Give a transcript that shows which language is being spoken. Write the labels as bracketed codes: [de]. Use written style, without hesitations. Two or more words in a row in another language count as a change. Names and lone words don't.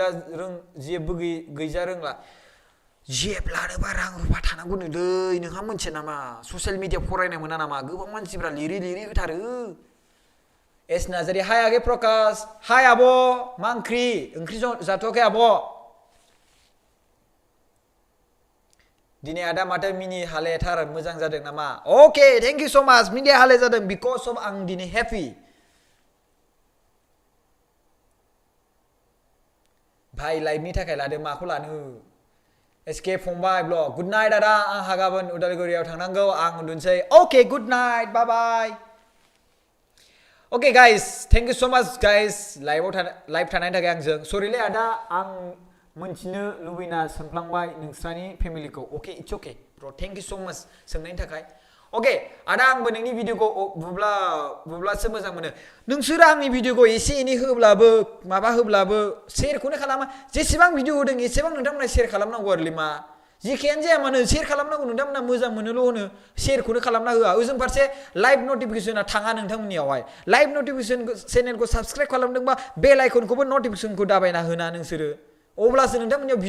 [brx] गैजा रोंला जेब लानोबा रां रुफा थानांगौनो दै नोंहा मोनथिया नामा ससियेल मिडिया फरायनो मोना नामा गोबां मानसिफ्रा लिरै होथारो एस नार्जारी हाय आगे प्रकाश हाय आब' मा ओंख्रि जाथ'वाखै आब' दिनै आदा माथो मिनि हालेथार मोजां जादों नामा अके [en] thank you so much [brx] मिनि हाले जादों [en] because of [brx] आं दिनै हेपि भाई लाइभनि थाखाय लादो माखौ लानो एसके फंबाय ब्लग [en] good night [brx] आदा आंहा गाबोन उदालगुरियाव थांनांगौ आं उन्दुनोसै [en] okay good night bye bye okay guys thank you so much guys [brx] लाइव थानायनि थाखाय आंजों सरिलै आदा आं मोनथिनो लुबैना सोंफ्लांबाय नोंस्रानि फेमिलिखौ [en] okay it's okay bro thank you so much [brx] सोंनायनि थाखाय ओके आदा आंबो नोंनि भिडिअखौ बुब्लासो मोजां मोनो नोंसोर आंनि भिडिअखौ एसे एनै होब्लाबो माबा होब्लाबो शेयारखौनो खालामा जेसेबां भिडिअ होदों एसेबां नोंथांमोना शेयार खालामनांगौ आरोलै मा जेखियानो जाया मानो शेयार खालामनांगौ नोंथांमोना मोजां मोनोल' होनो शेयारखौनो खालामना होआ ओजों फारसे [en] live notification [brx] थाङा नोंथांमोननियावहाय [en] live notification channel subscribe [brx] खालामदोंबा [en] bell icon [brx] नटिफिकेसनखौ दाबायना होना नोंसोरो अब्लासो नोंथांमोननियाव भिडिअ